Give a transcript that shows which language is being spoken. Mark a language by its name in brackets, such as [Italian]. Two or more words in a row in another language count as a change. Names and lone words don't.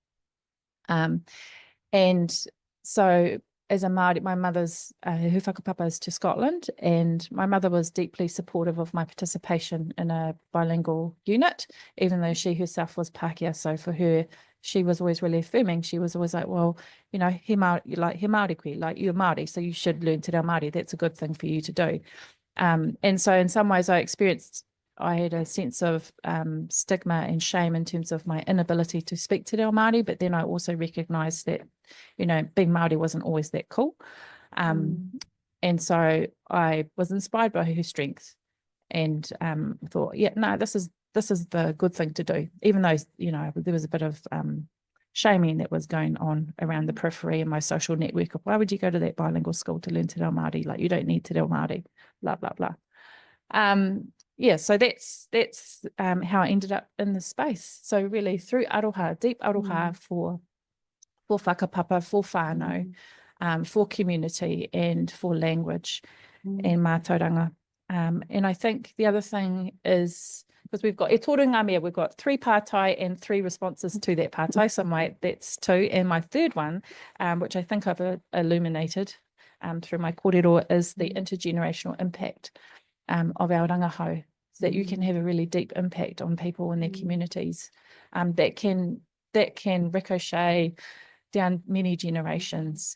[English] And so as a Māori, my mother's her whakapapa is to Scotland, and my mother was deeply supportive of my participation in a bilingual unit, even though she herself was Pākehā. So for her, she was always really affirming. She was always like, well, you know, [Māori] he Māori koe, [English] like you're Māori, so you should learn [Māori] te reo Māori. [English] That's a good thing for you to do. And so in some ways I had a sense of stigma and shame in terms of my inability to speak [Māori] te reo Māori, [English] but then I also recognised that, you know, being Māori wasn't always that cool. And so I was inspired by her strength and thought, yeah, no, this is the good thing to do, even though, you know, there was a bit of shaming that was going on around the periphery in my social network of why would you go to that bilingual school to learn [Māori] te reo Māori? [English] Like, you don't need [Māori] te reo Māori, [English] blah, blah, blah. Yeah, so that's how I ended up in this space. So really through aroha, deep aroha for whakapapa, for whānau, for community and for language and mātauranga. And I think the other thing is, because we've got [Māori] e tōru ngā mea, [English] we've got 3 pātai and 3 responses to that pātai, so that's 2. And my third one, which I think I've illuminated through my kōrero, is the intergenerational impact of our rangahau, so that you can have a really deep impact on people in their communities that can ricochet down many generations.